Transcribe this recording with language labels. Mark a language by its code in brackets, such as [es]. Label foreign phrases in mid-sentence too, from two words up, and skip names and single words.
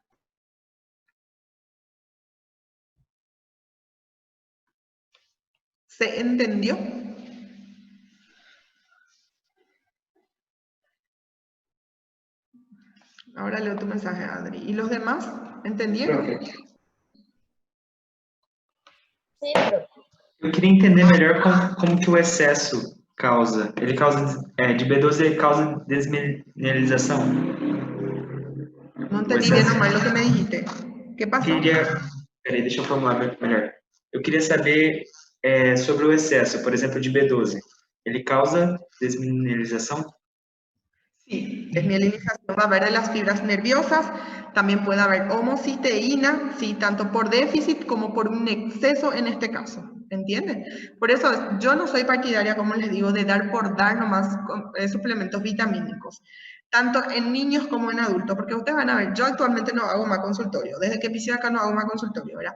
[es] ¿Se entendió? Ahora leo tu mensaje, Adri. ¿Y los demás? ¿Entendieron? Profe, [pt] Sim, eu queria entender melhor como que o excesso causa. Ele causa, de B12 ele causa desmineralização. [es] No [pt] O [es] entendí bien [pt] excesso. [es] nomás lo que me dijiste. ¿Qué pasó? [pt] Peraí, deixa eu formular melhor. Eu queria saber sobre o excesso, por exemplo, de B12. Ele causa desmineralização? [es] Sí, desmielinización va a haber de las fibras nerviosas, también puede haber homocisteína, sí, tanto por déficit como por un exceso en este caso, ¿entienden? Por eso yo no soy partidaria, como les digo, de dar por dar nomás suplementos vitamínicos, tanto en niños como en adultos, porque ustedes van a ver, yo actualmente no hago más consultorio, desde que pisé acá no hago más consultorio, ¿verdad?